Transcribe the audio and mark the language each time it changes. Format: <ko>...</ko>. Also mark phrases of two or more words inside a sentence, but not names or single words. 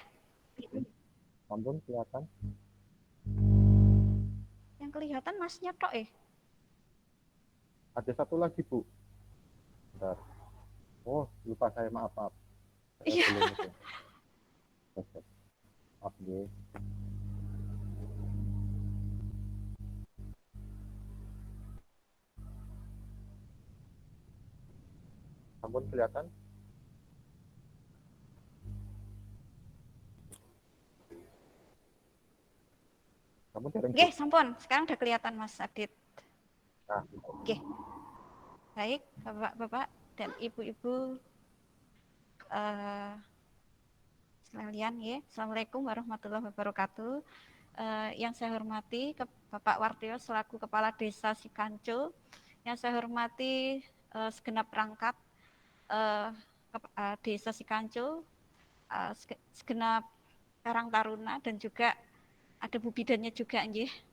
<id>Ampun, kelihatan. Yang kelihatan Masnya tok Ada satu lagi, Bu. Bentar. Oh, lupa saya, maaf. Iya. Belum itu. Maaf, nggih. Ampun, kelihatan.</id> <jv>Ampun, dereng, Bu. Nggih, sampun.</jv> <id>Sekarang udah kelihatan Mas Adit. Nah, Nggih. Baik, Bapak-bapak dan Ibu-ibu sekalian ya.</id> <ar>السلام عليكم ورحمة الله وبركاته.</ar> <id>Yang saya hormati Bapak Wartio selaku Kepala Desa Sikanco, yang saya hormati segenap perangkat Desa Sikanco, segenap Karang Taruna dan juga ada Bu Bidannya juga nggih.</id>